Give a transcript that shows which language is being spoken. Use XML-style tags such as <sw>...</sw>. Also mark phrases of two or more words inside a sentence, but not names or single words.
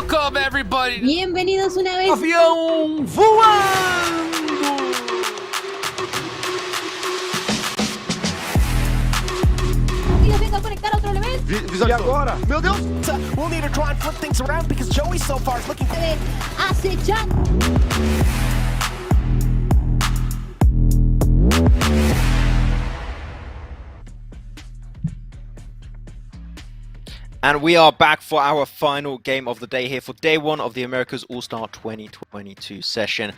<en>Welcome everybody.</en> <es>Bienvenidos una vez.</es> <pt>Avião voando!</pt> <es>Y vengo a conectar a otro elemento.</es> <pt>E agora? Meu Deus!</pt> <en>We'll need to try and flip things around because Joey so far is looking...</en> <es>Acechan.</es> <en>And we are back for our final game of the day here for day one of the Americas All-Star 2022 session.</en>